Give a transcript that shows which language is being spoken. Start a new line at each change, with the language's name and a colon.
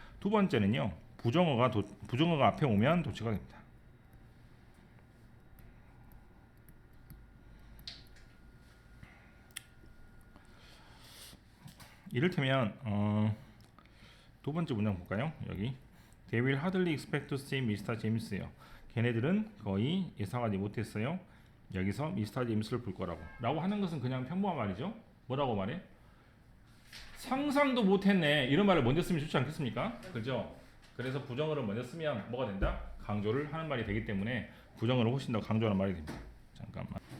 Korean: 두 번째는요, 부정어가 앞에 오면 도치가 됩니다. 이를테면 두 번째 문장 볼까요?
English: 여기 They will hardly expect to see Mr.
Korean: James요. 걔네들은 거의 예상하지 못했어요. 여기서 미스터 제임스를 볼 거라고 라고 하는 것은 그냥 평범한 말이죠. 뭐라고 말해? 상상도 못했네, 이런 말을 먼저 쓰면 좋지 않겠습니까? 그죠? 그래서 부정어를 먼저 쓰면 뭐가 된다? 강조를 하는 말이 되기 때문에 부정어를 훨씬 더 강조하는 말이 됩니다. 잠깐만.